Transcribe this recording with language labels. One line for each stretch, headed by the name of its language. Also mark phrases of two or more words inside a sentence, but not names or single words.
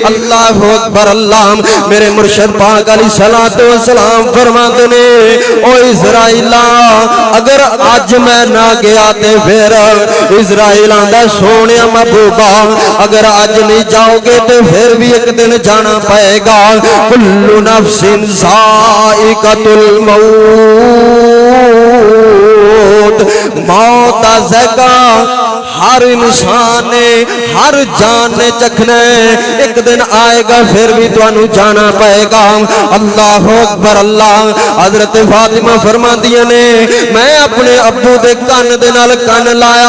Arabic: الله أكبر الله.
Punjabi: میرے مرشد پاک
Arabic: عليه الصلاة والسلام
Punjabi: فرماتے نے او عزرائیلا اگر اج میں نہ گیا تے فیر عزرائیل آندا سوہنے محبوبا اگر اج
Urdu: نہیں جاؤ گے تو پھر بھی ایک دن جانا پڑے گا.
Arabic: كل نفس ذائقة الموت.
Punjabi: موت دا ذائقہ ہر انسان نے ہر جان نے چکھنا ہے. ایک دن آئے گا پھر بھی تہانوں جانا پڑے گا.
Arabic: الله أكبر الله.
Punjabi: حضرت فاطمہ فرماندیاں نے میں اپنے ابو دے کان دے نال کان لایا.